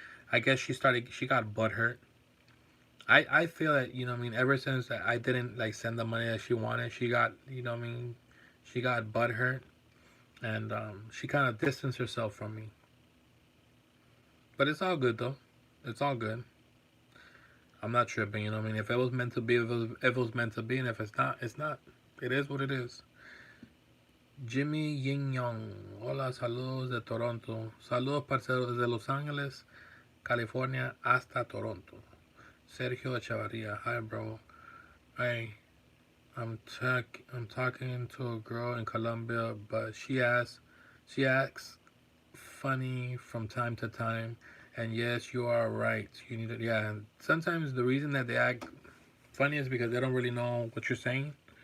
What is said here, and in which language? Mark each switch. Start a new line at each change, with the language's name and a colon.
English: I guess she got butthurt. I feel that, you know what I mean, ever since that I didn't like send the money that she wanted, she got, you know what I mean, she got butthurt, and she kind of distanced herself from me. But it's all good though. It's all good. I'm not tripping, you know what I mean. If it was meant to be, if it was meant to be, and if it's not, it's not. It is what it is. Jimmy Yin Young.
Spanish: Hola, saludos de Toronto. Saludos, parceros, desde Los Ángeles, California hasta Toronto.
English: Sergio Echevarria. Hi, bro. Hey, I'm talking to a girl in Colombia, but she acts funny from time to time. And yes, you are right. You need to, yeah. Sometimes the reason that they act funny is because they don't really know what you're saying,